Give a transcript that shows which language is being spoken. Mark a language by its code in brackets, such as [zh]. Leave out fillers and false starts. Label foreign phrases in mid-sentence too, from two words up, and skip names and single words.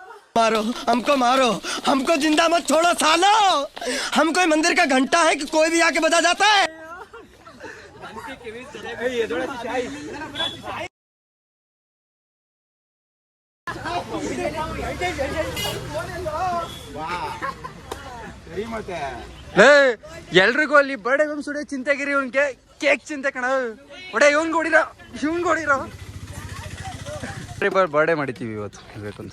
[hi] मारो हमको जिंदा मत छोड़ो सालो हम कोई मंदिर का घंटा है कि कोई भी आके बजा जाता है [kn] ಎಲ್ರಿಗೂ ಅಲ್ಲಿ ಬರ್ಡೇ ಸುಡಿಯೋ ಚಿಂತೆಗಿರಿ ಇವ್ನಿಗೆ ಕೇಕ್ ಚಿಂತೆ ಕಣ ಒಡೆ ಇವ್ನ್ಗೆ ಹೊಡಿರೋ ಬರ್ಡೇ ಮಾಡಿತೀವಿ ಇವತ್ತು ಹೇಳ್ಬೇಕಂತ